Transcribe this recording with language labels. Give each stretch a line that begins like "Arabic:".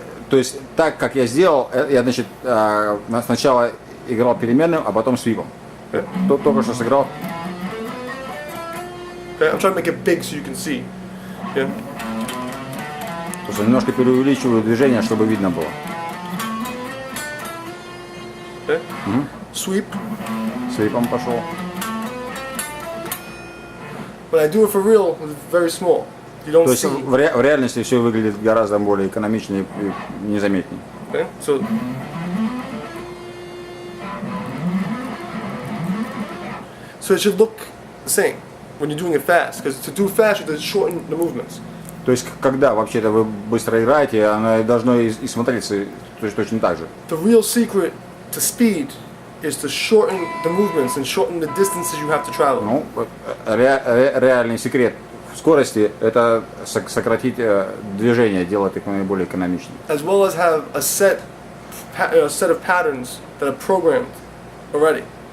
Russian: То есть так как я сделал, я значит сначала играл переменным, а потом свипом. Только что сыграл.
English: Okay, I'm trying to make it big so you can see. Yeah.
Russian: То есть немножко переувеличиваю движение, чтобы видно было.
English: Okay. Sweep.
Russian: Свипом пошел.
English: But I do it for real, it's very small. You don't
Russian: То есть
English: see.
Russian: в реальности все выглядит гораздо более экономичнее и незаметнее.
English: Okay. So it should look the same when you're doing it fast, because to do fast you have to shorten the movements.
Russian: То есть когда вообще-то вы быстро играете, оно должно и смотреться точно так же.
English: The real secret to speed is to shorten the movements and shorten the distances you have to travel.
Russian: Ну, реальный секрет скорости – это сократить движение, делать их наиболее экономичными.
English: As well as have a set of patterns that are programmed already.